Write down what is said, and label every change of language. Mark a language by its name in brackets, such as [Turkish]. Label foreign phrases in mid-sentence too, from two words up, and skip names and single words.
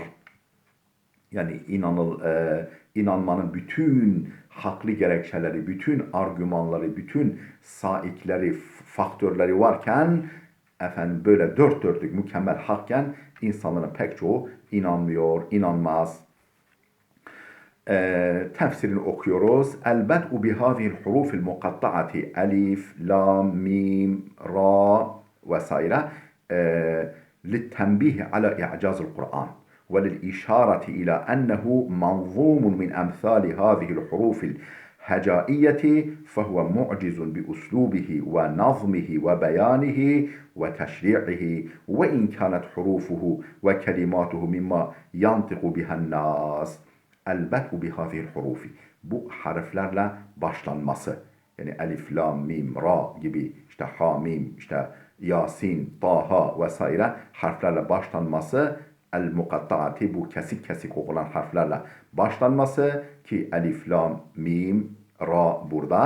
[Turkish] Yani inanmanın bütün haklı gerekçeleri, bütün argümanları, bütün saikleri, faktörleri varken efendim böyle dört dörtlük mükemmel hakken insanların pek çoğu inanmıyor, inanmaz. Tefsirini okuyoruz. [Arabic] البدء بهذه الحروف المقطعة ألف، لام، ميم، را vesaire للتنبيه على إعجاز القرآن وللإشارة إلى أنه منظوم من أمثال هذه الحروف الهجائية فهو معجز بأسلوبه ونظمه وبيانه وتشريعه وإن كانت حروفه وكلماته مما ينطق بها الناس. البدء بهذه الحروف. [Turkish] Bu harflerle başlanması. Yani elif, lam, mim, ra gibi işte hamim, işte yasin, taha vesaire harflerle başlanması el-mukattaati bu kesik kesik okulan harflerle başlanması ki elif, lam, mim, ra burada.